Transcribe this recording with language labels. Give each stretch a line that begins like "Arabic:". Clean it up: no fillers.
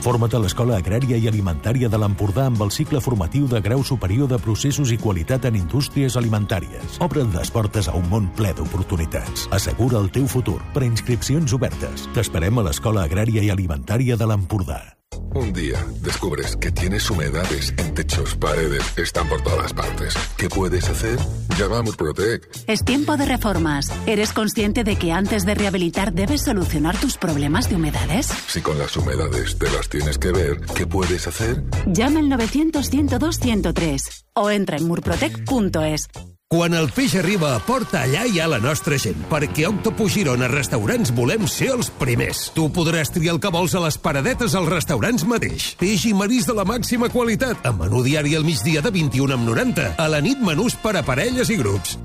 Catalan: Forma't a l'Escola Agrària i Alimentària de l'Empordà amb el cicle formatiu de grau superior de processos i qualitat en indústries alimentàries. Obre les portes a un món ple d'oportunitats. Assegura el teu futur. Preinscripcions obertes. T'esperem a l'Escola Agrària i Alimentària de l'Empordà.
Spanish: Un día descubres que tienes humedades en techos, paredes, están por todas partes. ¿Qué puedes hacer? Llama a Murprotec. Es tiempo de reformas. ¿Eres consciente de que antes de rehabilitar debes solucionar tus problemas de humedades? Si con las humedades te las tienes que ver, ¿qué puedes hacer? Llama al 900-102-103 o entra en murprotec.es.
Catalan: Quan el peix arriba, porta allà hi ha la nostra gent, perquè Octopus Girona Restaurants volem ser els primers. Tu podràs triar el que vols a les paradetes als restaurants mateix. Peix i marís de la màxima qualitat, a menú diari al migdia de 21:90, a la nit menús per a parelles i grups.